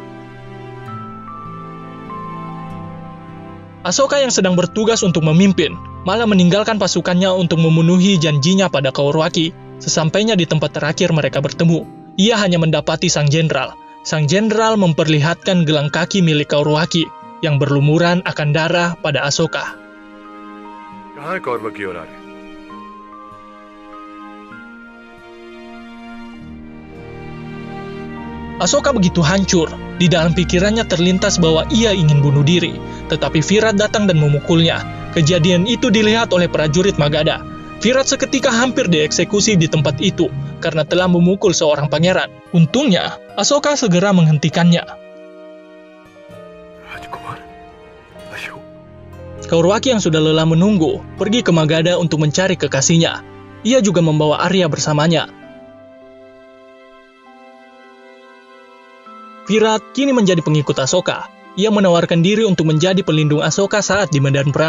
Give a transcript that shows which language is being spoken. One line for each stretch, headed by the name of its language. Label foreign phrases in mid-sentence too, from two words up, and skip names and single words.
Indonesian: Asoka yang sedang bertugas untuk memimpin, malah meninggalkan pasukannya untuk memenuhi janjinya pada Kaurwaki. Sesampainya di tempat terakhir mereka bertemu, ia hanya mendapati sang jenderal. Sang jenderal memperlihatkan gelang kaki milik Kaurwaki yang berlumuran akan darah pada Asoka.
Hindi: कहाँ है कौरवकी और आर्य?
Indonesian: Asoka begitu hancur, di dalam pikirannya terlintas bahwa ia ingin bunuh diri, tetapi Virat datang dan memukulnya. Kejadian itu dilihat oleh prajurit Magadha. Virat seketika hampir dieksekusi di tempat itu karena telah memukul seorang pangeran. Untungnya, Asoka segera menghentikannya.
Hindi: राजकुमार अशोक
Indonesian: Kaurwaki yang sudah lelah menunggu, pergi ke Magadha untuk mencari kekasihnya. Ia juga membawa Arya bersamanya. Virat kini menjadi pengikut Asoka. Ia menawarkan diri untuk menjadi pelindung Asoka saat di medan perang.